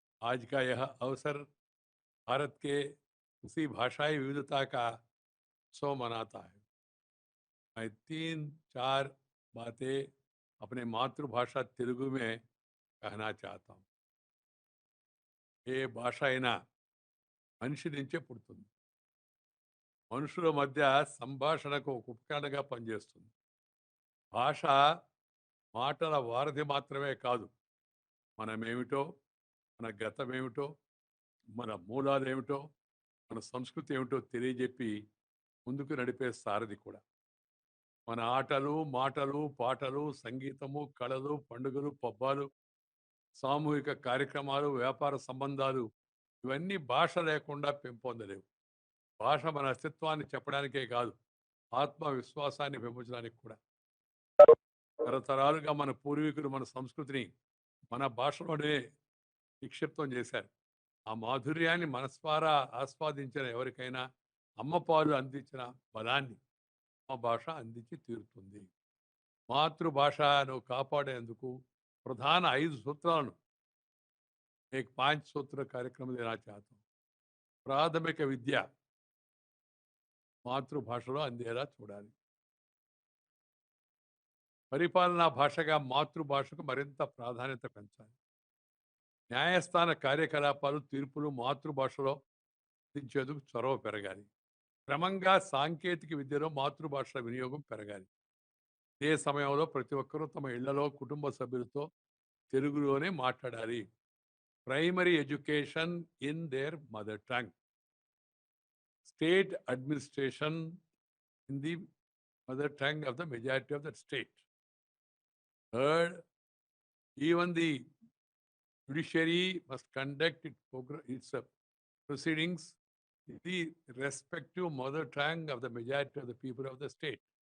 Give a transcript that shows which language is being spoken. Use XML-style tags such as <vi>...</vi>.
<hi>आज का यह अवसर भारत के उसी भाषाई विविधता का उत्सव मनाता है। मैं 3-4 बातें अपने मातृभाषा तेलुगु में कहना चाहता हूँ।</hi> <te>ये భాష అయినా మనిషి నుంచే పుడుతుంది. మనుషుల మధ్య సంభాషణకు ఒక ఉపకరణగా పనిచేస్తుంది. భాష మాటల వారధి మాత్రమే కాదు, మనమేమిటో, మన గతమేమిటో, మన మూలాలేమిటో, మన సంస్కృతి ఏమిటో తెలియజెప్పి ముందుకు నడిపే సారథి కూడా. మన ఆటలు, మాటలు, పాటలు, సంగీతము, కళలు, పండుగలు, పబ్బాలు, సామూహిక కార్యక్రమాలు, వ్యాపార సంబంధాలు ఇవన్నీ భాష లేకుండా పెంపొందలేవు. భాష మన అస్తిత్వాన్ని చెప్పడానికే కాదు, ఆత్మవిశ్వాసాన్ని పెంపొందడానికి కూడా. తరతరాలుగా మన పూర్వీకులు మన సంస్కృతిని మన భాషలోనే నిక్షిప్తం చేశారు. ఆ మాధుర్యాన్ని మనస్వారా ఆస్వాదించిన ఎవరికైనా అమ్మ పాలు అందించిన బలాన్ని అమ్మ భాష అందించి తీరుతుంది. మాతృభాషను కాపాడేందుకు ప్రధాన 5 సూత్రాలను</te> <hi>एक 5 सूत्र कार्यक्रम देना चाहता हूँ.</hi> <te>ప్రాథమిక విద్య మాతృభాషలో అందేలా చూడాలి. పరిపాలనా భాషగా మాతృభాషకు మరింత ప్రాధాన్యత పెంచాలి. న్యాయస్థాన కార్యకలాపాలు, తీర్పులు మాతృభాషలో అందించేందుకు చొరవ పెరగాలి. క్రమంగా సాంకేతిక విద్యలో మాతృభాష వినియోగం పెరగాలి. ఇదే సమయంలో ప్రతి ఒక్కరూ తమ ఇళ్లలో కుటుంబ సభ్యులతో తెలుగులోనే మాట్లాడాలి.</te> <en>Primary education in their mother tongue. State administration in the mother tongue of the majority of the state. Third, even the judiciary must conduct its proceedings in the respective mother tongue of the majority of the people of the state.</en>